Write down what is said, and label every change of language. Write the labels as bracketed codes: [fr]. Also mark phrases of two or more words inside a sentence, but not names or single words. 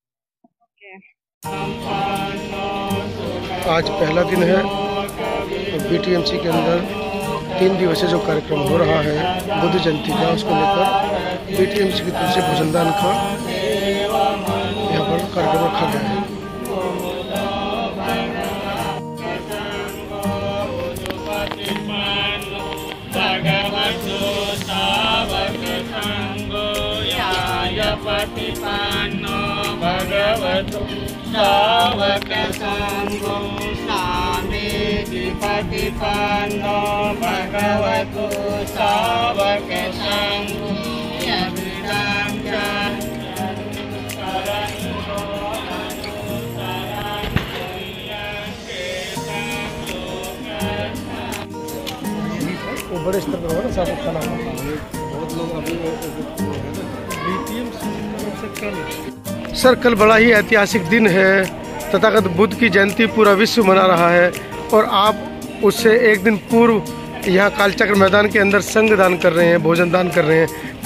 [hi] आज पहला दिन है बीटीएमसी के अंदर 3 दिवसीय जो कार्यक्रम हो रहा है बुद्ध जयंती का, उसको लेकर बीटीएमसी की तरफ से भोजनदान का यहाँ पर कार्यक्रम रखा गया है। [pi] भगवतो सावक संगो सामेति पतिपन्नो भगवतो सावक संगो यविदं [hi] वो बड़े स्तर पर हो ना, साथ खाना बहुत लोग अभी सर, कल बड़ा ही ऐतिहासिक दिन है, तथागत बुद्ध की जयंती पूरा विश्व मना रहा है, और आप उससे एक दिन पूर्व यहाँ कालचक्र मैदान के अंदर संग दान कर रहे हैं, भोजन दान कर रहे हैं।